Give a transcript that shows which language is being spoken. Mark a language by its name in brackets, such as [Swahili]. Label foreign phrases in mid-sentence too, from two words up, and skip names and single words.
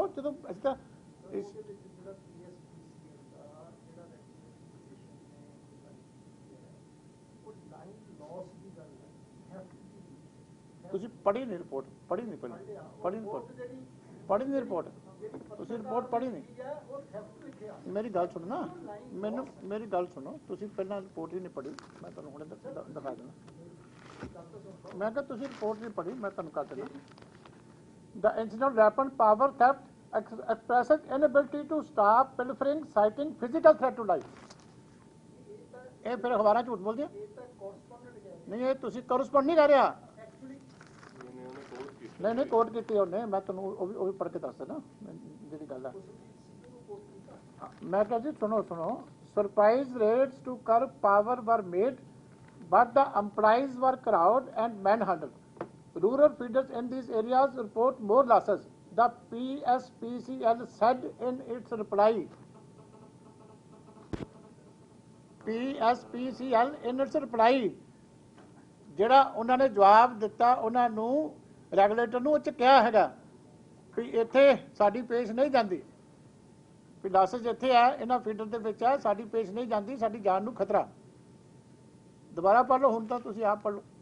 [Punjabi] ਜਦੋਂ ਅਸੀਂ ਤਾਂ ਤੁਸੀਂ ਪੜ੍ਹੀ ਨਹੀਂ ਰਿਪੋਰਟ, ਪੜ੍ਹੀ ਨਹੀਂ ਰਿਪੋਰਟ, ਤੁਸੀਂ ਰਿਪੋਰਟ ਪੜ੍ਹੀ ਨਹੀਂ। ਮੇਰੀ ਗੱਲ ਸੁਣੋ ਨਾ, ਮੇਰੀ ਗੱਲ ਸੁਣੋ, ਤੁਸੀਂ ਪਹਿਲਾਂ ਰਿਪੋਰਟ ਹੀ ਨਹੀਂ ਪੜ੍ਹੀ, ਮੈਂ ਤੁਹਾਨੂੰ ਹੁਣੇ ਦਿਖਾ ਦੇਣਾ। ਮੈਂ ਕਿਹਾ ਤੁਸੀਂ ਰਿਪੋਰਟ ਨਹੀਂ ਪੜ੍ਹੀ, ਮੈਂ ਤੁਹਾਨੂੰ ਕਰ ਦੇਣਾ। [English] The incident happened power theft expresses inability to stop pilfering, citing physical threat to life. [Punjabi] ਇਹ ਫਿਰ ਅਖਬਾਰਾਂ ਝੂਠ ਬੋਲਦੇ ਆ। ਨਹੀਂ, ਇਹ ਤੁਸੀਂ ਕਰਸਪੌਂਡ ਨਹੀਂ ਕਰ ਰਿਹਾ। ਨਹੀਂ ਕੋਟ ਕੀਤੀ ਉਹਨੇ, ਮੈਂ ਤੁਹਾਨੂੰ ਉਹ ਵੀ ਪੜ੍ਹ ਕੇ ਦੱਸ ਦੇਣਾ ਜਿਹੜੀ ਗੱਲ ਹੈ। ਮੈਂ ਕਿਹਾ ਜੀ ਸੁਣੋ, [English] Surprise raids to curb power were made but the employees were crowded and manhandled. Rural feeders in these areas report more losses. The PSPCL said in its reply. PSPCL in its reply, [Punjabi] ਜਿਹੜਾ ਉਹਨਾਂ ਨੇ ਜਵਾਬ ਦਿੱਤਾ ਉਹਨਾਂ ਨੂੰ, ਰੈਗੂਲੇਟਰ ਨੂੰ, ਉਹ 'ਚ ਕਿਹਾ ਹੈਗਾ ਵੀ ਇੱਥੇ ਸਾਡੀ ਪੇਸ਼ ਨਹੀਂ ਜਾਂਦੀ, ਵੀ ਲਾਸਸ ਇੱਥੇ ਆ, ਇਹਨਾਂ ਫੀਡਰ ਦੇ ਵਿੱਚ ਆ, ਸਾਡੀ ਪੇਸ਼ ਨਹੀਂ ਜਾਂਦੀ, ਸਾਡੀ ਜਾਨ ਨੂੰ ਖਤਰਾ। ਦੁਬਾਰਾ ਪੜ੍ਹ ਲਓ, ਹੁਣ ਤਾਂ ਤੁਸੀਂ ਆਪ ਪੜ੍ਹ ਲਓ।